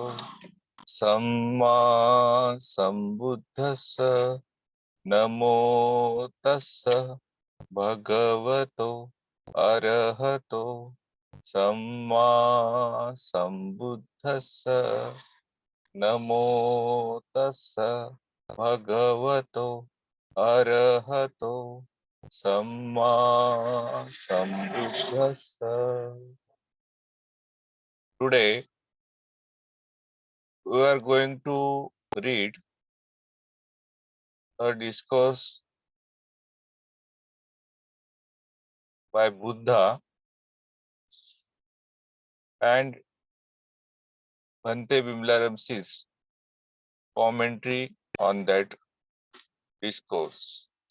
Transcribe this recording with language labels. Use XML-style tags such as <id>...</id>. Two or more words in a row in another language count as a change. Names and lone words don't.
<pi>सम्मा सम्बुद्धस्स नमो तस्स भगवतो अरहतो सम्मा सम्बुद्धस्स नमो तस्स भगवतो अरहतो सम्मा सम्बुद्धस्स.</pi> <en>Today we are going to read a discourse by Buddha and Bhante Vimalaramsi's commentary on that discourse.</en>